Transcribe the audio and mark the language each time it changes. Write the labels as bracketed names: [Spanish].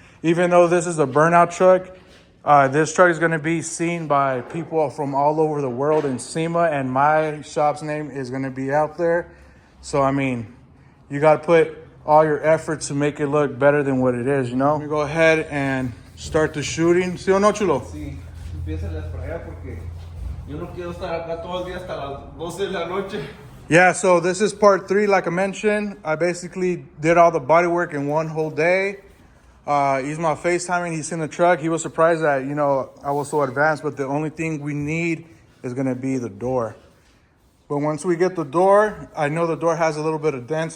[English] Even though this is a burnout truck, this truck is gonna be seen by people from all over the world in SEMA, and my shop's name is gonna be out there. So, I mean, you gotta put all your effort to make it look better than what it is, Let me go ahead and start the shooting. [Spanish] ¿Sí o no, chulo? Sí, empiézales por allá porque yo no quiero estar acá todo el día hasta las 12 de la noche. [English] Yeah, so this is part 3, like I mentioned. I basically did all the body work in one whole day. ISMA FaceTiming, he's in the truck. He was surprised that, I was so advanced, but the only thing we need is gonna be the door. But once we get the door, I know the door has a little bit of dents.